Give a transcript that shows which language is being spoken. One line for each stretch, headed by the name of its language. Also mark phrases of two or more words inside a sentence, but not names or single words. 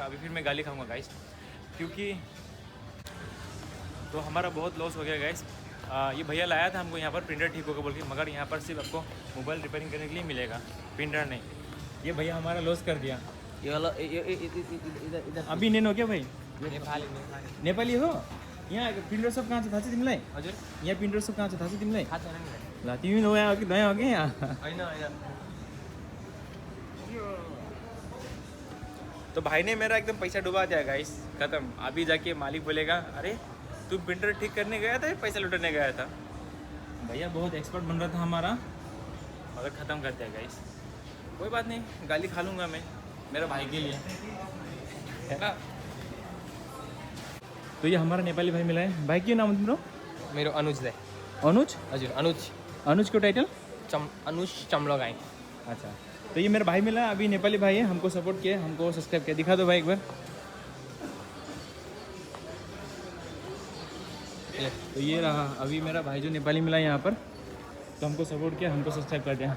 Hindi: अभी फिर मैं गाली खाऊंगा गाइस, क्योंकि तो हमारा बहुत लॉस हो गया गाइस। ये भैया लाया था हमको यहाँ पर प्रिंटर ठीक होगा बोल के, मगर यहाँ पर सिर्फ आपको मोबाइल रिपेयरिंग करने के लिए मिलेगा, प्रिंटर नहीं। ये भैया हमारा लॉस कर दिया। ये वाला इधर अभी नहीं हो क्या भाई? नेपाली
Nepali: नेपाली हो? यहाँ प्रिंटर सब कहाँ छ थाहा छ तिमीलाई? हजुर यहाँ प्रिंटर सब कहाँ छ थाहा छ तिमीलाई? थाहा छैन नि ल तिमी नयाँ हो कि नयाँ हो कि यहाँ? हैन हैन।
Hindi: तो भाई ने मेरा एकदम पैसा डुबा दिया गाइस, खत्म। अभी जाके मालिक बोलेगा अरे तू प्रिंटर ठीक करने गया था या पैसा लुटाने गया था? भैया बहुत एक्सपर्ट बन रहा था हमारा, मगर ख़त्म कर दिया गाइस। कोई बात नहीं, गाली खा लूँगा मैं, मेरा भाई के लिए, है ना? तो ये हमारा नेपाली भाई मिला है।
Nepali: भाई क्यों नाम तिम्रो? मेरो अनुज दाइ। अनुज? हजुर अनुज अनुज को टाइटल? अनुज चम्लगाई।
Hindi: अच्छा, तो ये मेरा भाई मिला है, अभी नेपाली भाई है, हमको सपोर्ट किया, हमको सब्सक्राइब किया। दिखा दो भाई एक बार। तो ये रहा अभी मेरा भाई जो नेपाली मिला यहाँ पर, तो हमको सपोर्ट किया, हमको सब्सक्राइब कर दिया।